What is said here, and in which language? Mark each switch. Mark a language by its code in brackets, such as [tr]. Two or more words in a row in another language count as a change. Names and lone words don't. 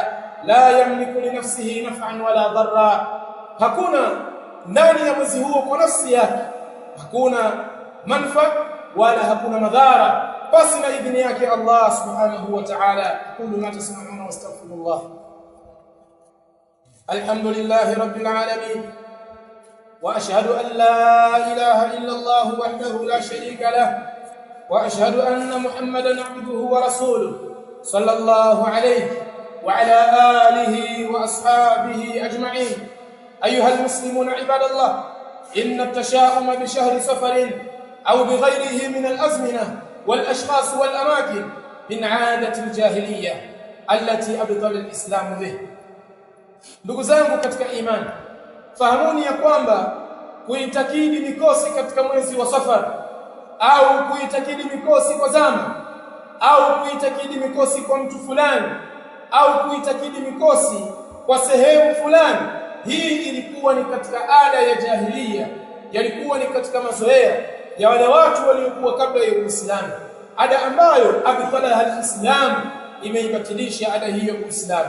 [ar] لا يملك لنفسه نفعا ولا ضرا, [sw] hakuna ndani ya mwezi huo kwa nafsi yake hakuna manfa wala hakuna madhara basi na idhini yake [ar] الله سبحانه وتعالى. قولوا ما تسمعون وأستغفر الله. الحمد لله رب العالمين وأشهد أن لا إله إلا الله وحده لا شريك له وأشهد أن محمدا عبده ورسوله صلى الله عليه وعلى آله وأصحابه أجمعين. أيها المسلمون عباد الله، إن التشاؤم بشهر سفر أو بغيره من الأزمنة والأشخاص والأماكن من عادة الجاهلية التي أبطل الإسلام به. [sw] ndugu zangu katika imani, fahamuni ya kwamba kuitakidi mikosi katika mwezi wa Safar au kuitakidi mikosi kwa zama au kuitakidi mikosi kwa mtu fulani au kuitakidi mikosi kwa sehemu fulani, hii ilikuwa ni katika ada ya jahiliya, yalikuwa ni katika mazoea ya wale watu waliokuwa kabla ya Uislamu, ada ambayo [ar] أبطلها الإسلام, [sw] imeibatilisha ada hiyo Uislamu.